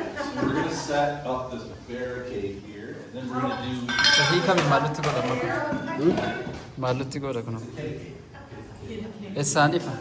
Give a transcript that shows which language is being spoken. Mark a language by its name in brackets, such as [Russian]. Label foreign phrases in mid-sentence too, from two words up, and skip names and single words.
[English] So we're gonna set up this barricade here, and then we're gonna do. [Oromo] Sahii kami maaltu godhama kun? Maaltu godha kun? Eessaan ifa?